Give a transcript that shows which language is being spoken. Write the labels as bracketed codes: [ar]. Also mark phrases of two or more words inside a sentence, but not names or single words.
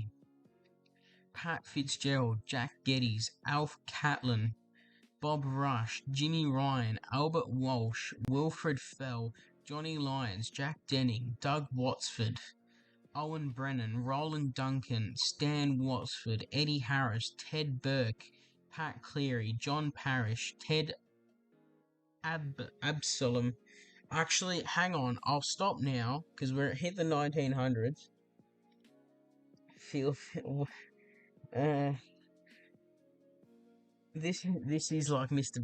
[en] Pat Fitzgerald, Jack Geddes, Alf Catlin, Bob Rush, Jimmy Ryan, Albert Walsh, Wilfred Fell, Johnny Lyons, Jack Denning, Doug Watsford, Owen Brennan, Roland Duncan, Stan Watsford, Eddie Harris, Ted Burke, Pat Cleary, John Parrish, Ted Absalom. Actually, hang on, I'll stop now because we're hit the 1900s. This is like Mr.